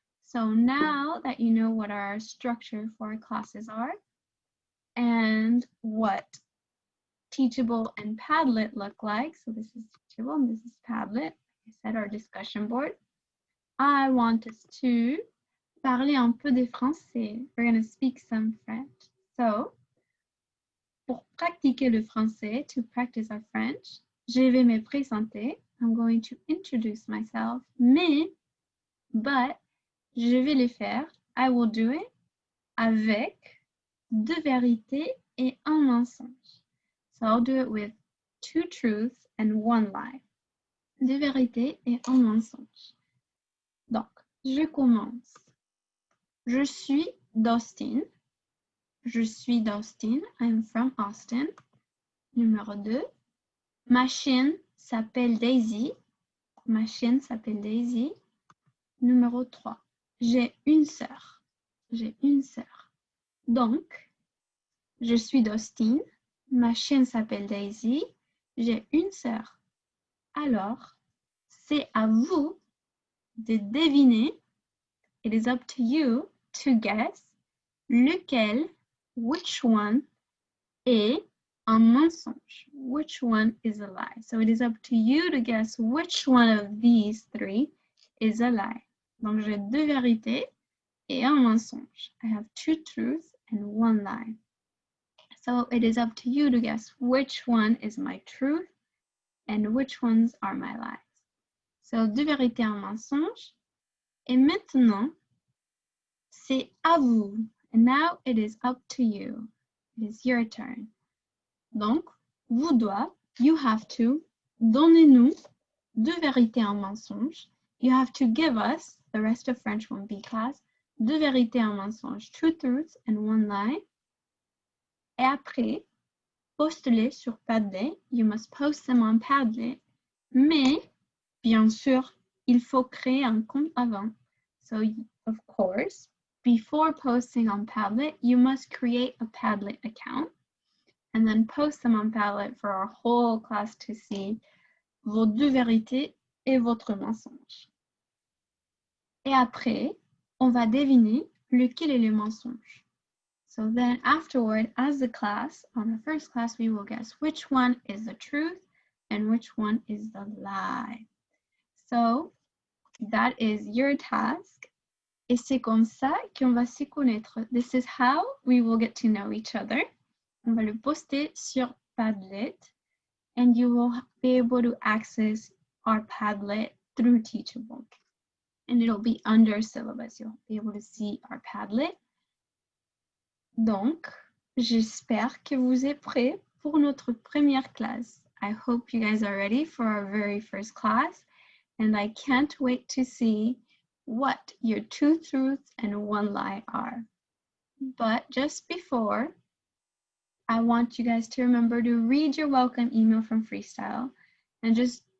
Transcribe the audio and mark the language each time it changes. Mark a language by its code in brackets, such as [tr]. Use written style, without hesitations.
[en] So now that you know what our structure for our classes are and what Teachable and Padlet look like, so this is Teachable and this is Padlet, like I said, our discussion board, I want us to [fr] parler un peu de français. [en] We're going to speak some French. [fr] So, pour pratiquer le français, [en] to practice our French, [fr] je vais me présenter. [en] I'm going to introduce myself. [fr] But, je vais le faire. [en] I will do it [fr] avec deux vérités et un mensonge. [en] So I'll do it with 2 truths and 1 lie. [fr] Deux vérités et un mensonge. Donc, je commence. Je suis d'Austin. Je suis d'Austin. [en] I'm from Austin. [fr] Numéro 2. Ma chienne s'appelle Daisy. Ma chienne s'appelle Daisy. Numéro 3. J'ai une sœur. J'ai une sœur. Donc, je suis d'Austin. Ma chienne s'appelle Daisy. J'ai une sœur. Alors, c'est à vous de deviner. [en] It is up to you to guess [fr] lequel, [en] which one, [fr] est un mensonge. [en] Which one is a lie? So it is up to you to guess which one of these 3 is a lie. [fr] Donc j'ai 2 vérités et un mensonge. [en] I have 2 truths and 1 lie. So it is up to you to guess which one is my truth and which ones are my lies. [fr] So 2 vérités et un mensonge. Et maintenant, c'est à vous. [en] And now it is up to you. It is your turn. [fr] Donc, vous doit, [en] you have to, [fr] donnez-nous 2 vérités et un mensonge. [en] You have to give us, the rest of French 1B class, [fr] 2 vérités et un mensonge, [en] 2 truths and 1 lie. [fr] Et après, poste-les sur Padlet. [en] You must post them on Padlet. [fr] Mais, bien sûr, il faut créer un compte avant. [en] So, of course, before posting on Padlet, you must create a Padlet account and then post them on Padlet for our whole class to see [fr] vos 2 vérités et votre mensonge. Et après, on va deviner lequel est le mensonge. [en] So then afterward, as a class, on the first class, we will guess which one is the truth and which one is the lie. So that is your task. [fr] Et c'est comme ça qu'on va se connaître. [en] This is how we will get to know each other. [fr] On va le poster sur Padlet [en] and you will be able to access our Padlet through Teachable. And it'll be under syllabus. You'll be able to see our Padlet. [fr] Donc, j'espère que vous êtes prêts pour notre première classe. [en] I hope you guys are ready for our very first class. And I can't wait to see what your 2 truths and 1 lie are. But just before, I want you guys to remember to read your welcome email from Freestyle and just